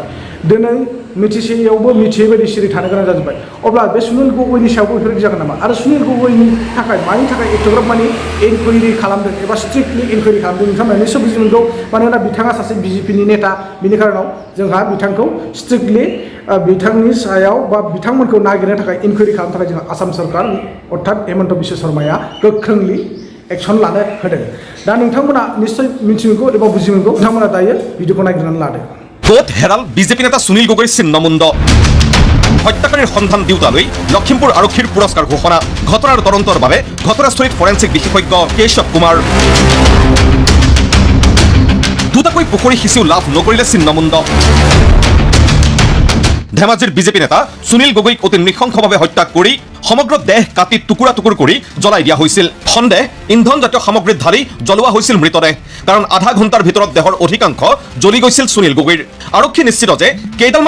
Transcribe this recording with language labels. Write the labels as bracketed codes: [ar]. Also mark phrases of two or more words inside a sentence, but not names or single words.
[brx] दिनै मिथिसेयावबो मिथियै बायदि सिरि थानो गोनां जाजोब्बाय अब्ला बे सुनील गगैनि सायावबो बेफोरबायदि जागोन नामा आरो सुनील गगैनि थाखाय मानि थाखाय एथ'ग्राब माने इनकुवारि खालामदों एबा [en] strictly inquiry [brx] खालामदों नोंथांमोना निस्सय बुजि मोनगौ मानोना बिथाङा सासे बिजेपिनि नेता बिनि खारनाव जोंहा बिथांखौ स्ट्रिक्टलि बिथांनि सायाव बा बिथांमोनखौ नागिरनो थाखाय इनकुवारि खालामनो थाखाय जोंहा आसाम सरकार अर्थात हेमन्त बिश्व शर्माया गोख्रोंलि एक्सन लानो होदों दा नोंथांमोना निस्सय मिथिमोनगौ एबा बुजि मोनगौ नोंथांमोना दायो भिडिअखौ नागिरनानै लादों [as] কোর্ট হেৰাল বিজেপি নেতা সুনীল গগৈৰ ছিন্নমুণ্ড হত্যাকাৰীৰ সন্ধান দিওঁতালৈ লখিমপুৰ আৰক্ষীৰ পুৰস্কাৰ ঘোষণা ঘটনাৰ তদন্তৰ বাবে ঘটনাস্থলীত ফৰেন্সিক বিশেষজ্ঞ কেশৱ কুমাৰ দুটাকৈ পুখুৰী সিঁচিও লাভ নকৰিলে ছিন্নমুণ্ড ধেমাজিৰ বিজেপি নেতা সুনীল গগৈক অতি নৃশংসভাৱে হত্যা কৰি সমগ্ৰ দেহ কাটি টুকুৰা টুকুৰ কৰি জ্বলাই দিয়া হৈছিল সন্দেহ ইন্ধনজাতীয় সামগ্ৰীত ঢালি জ্বলোৱা হৈছিল মৃতদেহ কাৰণ আধা ঘণ্টাৰ ভিতৰত দেহৰ অধিকাংশ জ্বলি গৈছিল সুনীল গগৈৰ আৰক্ষী নিশ্চিত যে কেইডালমান